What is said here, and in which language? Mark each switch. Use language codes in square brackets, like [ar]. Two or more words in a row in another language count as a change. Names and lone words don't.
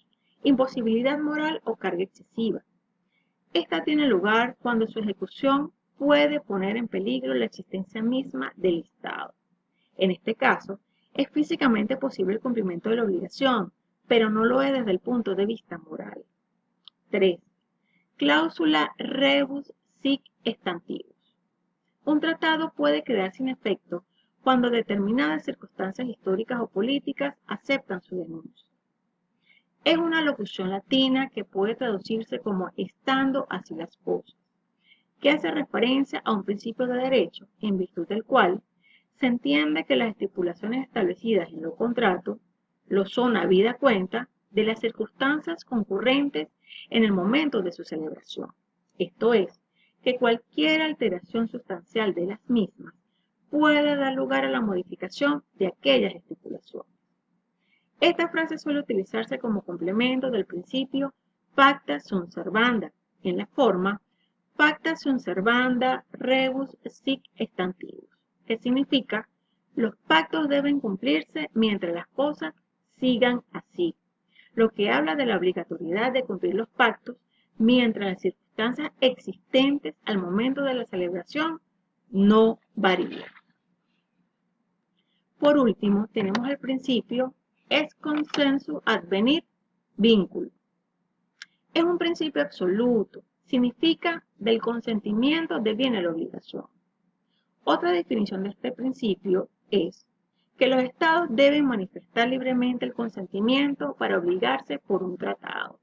[es] Imposibilidad moral o carga excesiva. Esta tiene lugar cuando su ejecución puede poner en peligro la existencia misma del Estado. En este caso, es físicamente posible el cumplimiento de la obligación, pero no lo es desde el punto de vista moral. 3. Cláusula [la] rebus sic stantibus. [es] Un tratado puede quedar sin efecto cuando determinadas circunstancias históricas o políticas aceptan su denuncia. Es una locución latina que puede traducirse como estando así las cosas, que hace referencia a un principio de derecho, en virtud del cual se entiende que las estipulaciones establecidas en los contratos lo son habida cuenta de las circunstancias concurrentes en el momento de su celebración. Esto es, que cualquier alteración sustancial de las mismas puede dar lugar a la modificación de aquellas estipulaciones. Esta frase suele utilizarse como complemento del principio [la] pacta sunt servanda, [es] en la forma [la] pacta sunt servanda rebus sic stantibus, [es] que significa los pactos deben cumplirse mientras las cosas sigan así, lo que habla de la obligatoriedad de cumplir los pactos mientras las circunstancias existentes al momento de la celebración no varían. Por último, tenemos el principio [la] ex consensu advenit vinculo. [es] Es un principio absoluto, significa del consentimiento deviene la obligación. Otra definición de este principio es que los estados deben manifestar libremente el consentimiento para obligarse por un tratado.